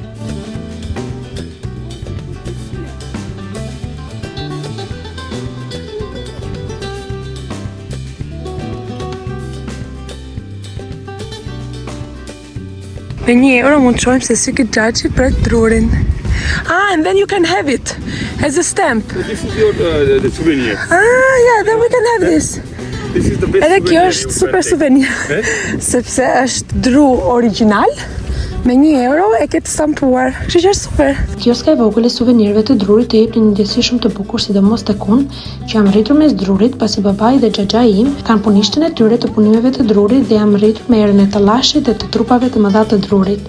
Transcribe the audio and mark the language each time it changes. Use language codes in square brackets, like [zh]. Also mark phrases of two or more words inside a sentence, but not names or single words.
[sq] Me €1 mund të shohim se si këtë gjaxhi pret drurin. [en] And then you can have it as a stamp. This is your the souvenir. Yeah, then we can have this. This is the best. [sq] Edhe kjo është super suvenir, sepse është dru original. Me €1 e ke të stampuar, kështu që është super. Kioska e vogël e suvenirëve të drurit të jep një ndjesi shumë të bukur, sidomos tek unë, që jam rritur mes drurit, pasi babai dhe xhaxhai im kanë punishtën e tyre të punimeve të drurit dhe jam rritur me erën e tallashit dhe të trupave të mëdha të drurit.